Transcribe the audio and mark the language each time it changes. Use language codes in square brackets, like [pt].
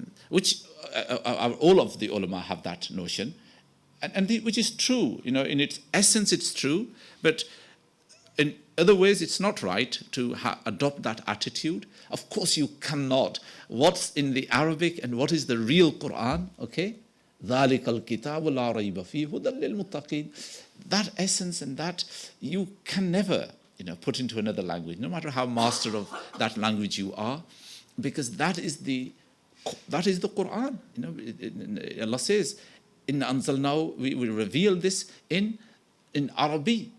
[en] Which all of the ulama have that notion, which is true. You know, in its essence, it's true, but in other ways, it's not right to adopt that attitude. Of course, you cannot. What's in the Arabic and what is the real Quran? [ar] Okay, ذَلِكَ الْكِتَابُ لَا رَيْبَ فِيهِ هُدًى لِلْمُتَّقِينَ. [en] That essence and that you can never, you know, put into another language, no matter how master of that language you are, because that is the Quran. You know, Allah says, "Inna anzalnahu," we will reveal this in Arabic.